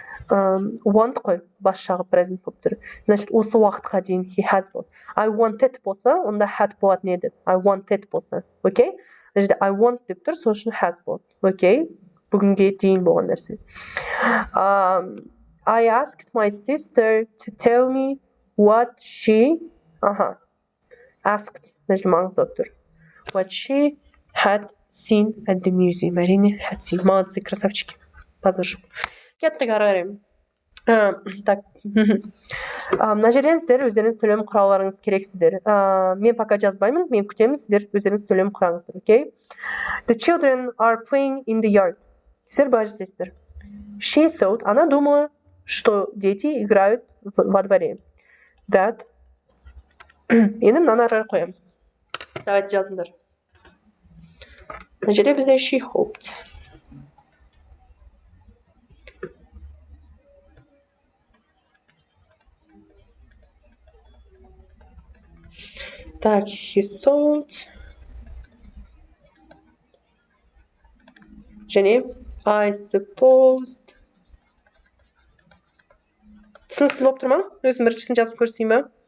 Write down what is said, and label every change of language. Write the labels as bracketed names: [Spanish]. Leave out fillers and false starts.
[Kazakh] Want қой, бас жағы present болып тұр. Значит, осы уақытқа дейін [English] he has bought. [Kazakh] I wanted болса, онда had болатын еді. I wanted болса, окей? Значит, I want деп тұр, сол үшін has bought. Окей? Бүгінге дейін болған нәрсе. [English] I asked my sister to tell me what she asked. [Kazakh] Значит, маңызды болып тұр. [English] What she had seen at the museum. әрине, had seen. [Russian] Молодцы, красавчики. Позашу. [Kazakh] Кеттік ары қарай. [Russian] Так. [Kazakh] Мына жерден сіздер өздеріңіз сөйлем құраларыңыз керексіздер. Мен пока жазбаймын, мен күтемін, сіздер өздеріңіз сөйлем құраңыздар, окей? [English] The children are playing in the yard. [Kazakh] Сіздер былай жасайсыздар. [English] She thought, [Russian] она думала, что дети играют во дворе. [English] That. [Kazakh] Енді мынаны ары қарай қоямыз. [Russian] Давайте [Kazakh] жазыңдар. Мына жерде бізде she hoped. [English] Так, he thought. Және I supposed. [Kazakh] Түсініксіз болып тұр ма? Өзім біріншісін жазып көрсейін ба?